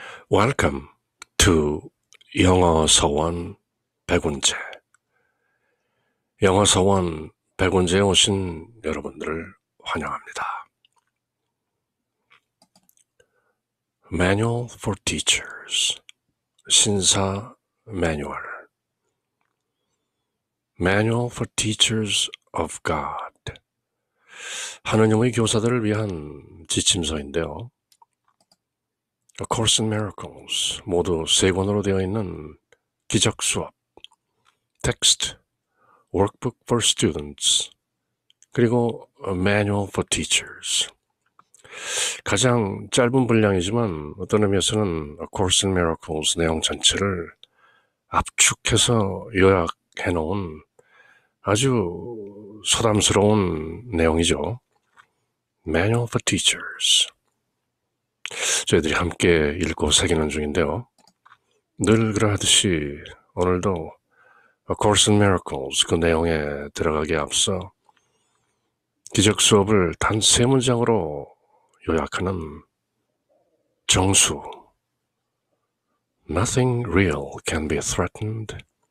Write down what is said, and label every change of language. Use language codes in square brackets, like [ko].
[en] Welcome to 영어 서원 백운재. [ko] 영어 서원 백운재에 오신 여러분들을 환영합니다. Manual for Teachers, 신사 매뉴얼. Manual for Teachers of God, 하느님의 교사들을 위한 지침서인데요. A Course in Miracles, 모두 3권으로 되어 있는 기적 수업, 텍스트, Workbook for Students, 그리고 A Manual for Teachers. 가장 짧은 분량이지만 어떤 의미에서는 A Course in Miracles 내용 전체를 압축해서 요약해 놓은 아주 소담스러운 내용이죠. Manual for Teachers. 저희들이 함께 읽고 새기는 중인데요. 늘 그러하듯이 오늘도 A Course in Miracles 그 내용에 들어가기에 앞서 기적 수업을 단 3문장으로 요약하는 정수. [en] Nothing real can be threatened.